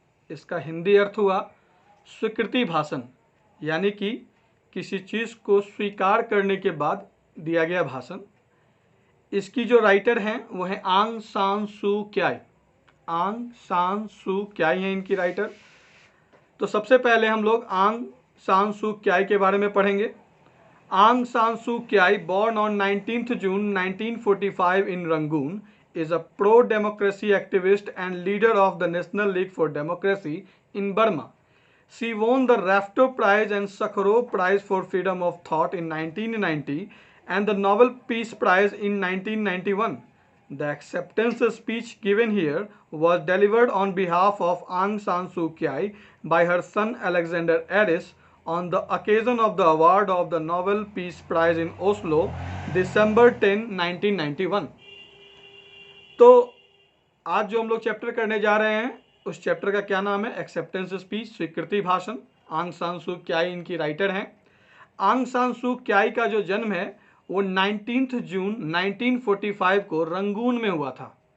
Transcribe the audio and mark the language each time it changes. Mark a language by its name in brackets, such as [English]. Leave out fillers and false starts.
[Hindi] इसका हिंदी अर्थ हुआ स्वीकृति भाषण, यानी कि किसी चीज़ को स्वीकार करने के बाद दिया गया भाषण। इसकी जो राइटर हैं वो है आंग सान सू क्याई। आंग सान सू क्याई हैं इनकी राइटर। तो सबसे पहले हम लोग आंग सान सू क्याई के बारे में पढ़ेंगे। [English] Aung San Suu Kyi, born on 19th June 1945 in Rangoon, is a pro-democracy activist and leader of the National League for Democracy in Burma. She won the Rafto Prize and Sakharov Prize for Freedom of Thought in 1990 and the Nobel Peace Prize in 1991. The acceptance speech given here was delivered on behalf of Aung San Suu Kyi by her son Alexander Aris on the occasion of the award of the Nobel Peace Prize in Oslo, December 10, 1991. [Hindi] तो आज जो हम लोग chapter करने जा रहे हैं उस चैप्टर का क्या नाम है? एक्सेप्टेंस स्पीच, स्वीकृति भाषण। आंग सान सू क्याई इनकी राइटर हैं। आंग सान सू क्याई का जो जन्म है वो 19 जून 1945 को रंगून में हुआ था।